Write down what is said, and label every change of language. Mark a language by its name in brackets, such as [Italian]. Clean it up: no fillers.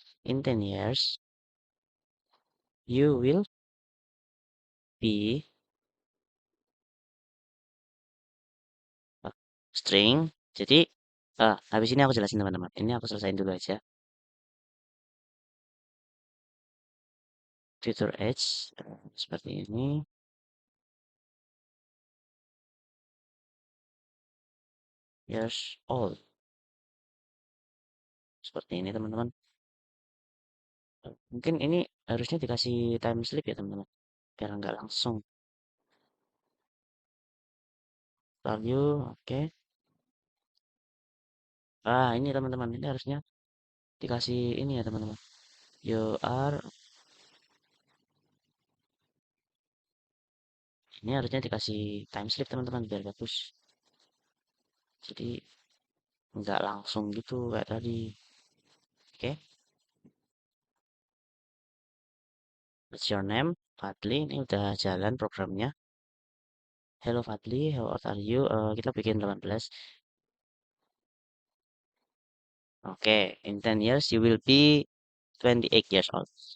[English] In 10 years, you will be a string. [Indonesian] Jadi, habis ini aku jelasin teman-teman. Ini aku selesaiin dulu aja. [English] Future age [Indonesian] seperti ini. [English] Years old. [Indonesian] Seperti ini teman-teman. Mungkin ini harusnya dikasih time slip ya teman-teman. Biar nggak langsung. [English] Value, oke. [Indonesian] Ini teman-teman. Ini harusnya dikasih ini ya teman-teman. [English] You are. [Indonesian] Ini harusnya dikasih time slip teman-teman. Biar bagus. Jadi nggak langsung gitu kayak tadi. Oke. [English] What's your name? Fadli. [Indonesian] Ini udah jalan programnya. [English] Hello Fadli, how old are you? [Indonesian] Kita bikin 18. [English] Oke, in 10 years you will be 28 years old.